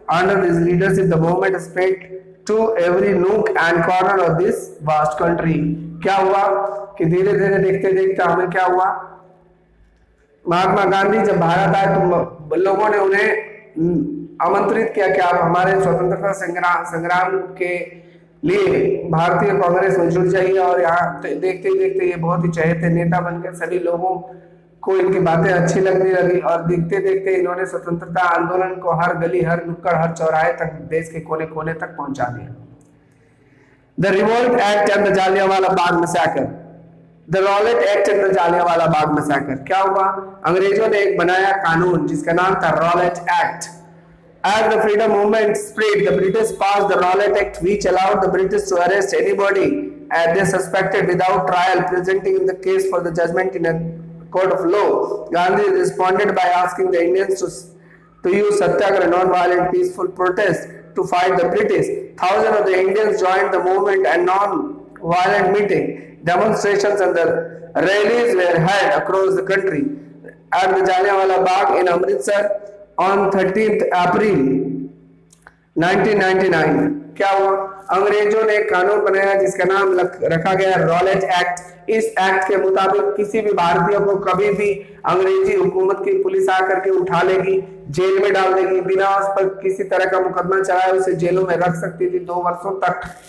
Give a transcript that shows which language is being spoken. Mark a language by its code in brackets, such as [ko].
[en] Under his leadership, the movement spread to every nook and corner of this vast country. [hi] क्या हुआ कि धीरे धीरे देखते देखते हमें क्या हुआ, महात्मा गांधी जब भारत आए तो लोगों ने उन्हें आमंत्रित किया कि आप हमारे स्वतंत्रता संग्राम के लिए भारतीय कांग्रेस में जुड़ जाइए। और यहाँ देखते ही देखते ये बहुत ही चहेते नेता बनकर सभी लोगों को इनकी बातें अच्छी लगने लगी। और देखते देखते इन्होंने स्वतंत्रता आंदोलन को हर गली, हर नुक्कड़, हर चौराहे तक, देश के कोने कोने तक पहुंचा दिया। [en] The revolt act and the Jallianwala Bagh massacre. The Rowlatt act and the Jallianwala Bagh massacre. [hi] क्या हुआ, अंग्रेजों ने एक बनाया कानून जिसका नाम था Rowlatt act. [en] As the freedom movement spread, the British passed the Rowlatt Act, which allowed the British to arrest anybody they suspected without trial, presenting the case for the judgment in a court of law. Gandhi responded by asking the Indians to use satyagraha, non-violent, peaceful protest to fight the British. Thousands of the Indians joined the movement and non-violent meeting, demonstrations and the rallies were held across the country. At the Jallianwala Bagh in Amritsar, on 13th [hi] अप्रैल 1999 क्या हुआ, अंग्रेजों ने एक कानून बनाया जिसका नाम रखा गया रॉलेट एक्ट। इस एक्ट के मुताबिक किसी भी भारतीय को कभी भी अंग्रेजी हुकूमत की पुलिस आकर के उठा लेगी, जेल में डाल देगी, बिना उस पर किसी तरह का मुकदमा चलाए उसे जेलों में रख सकती थी 2 वर्षों तक।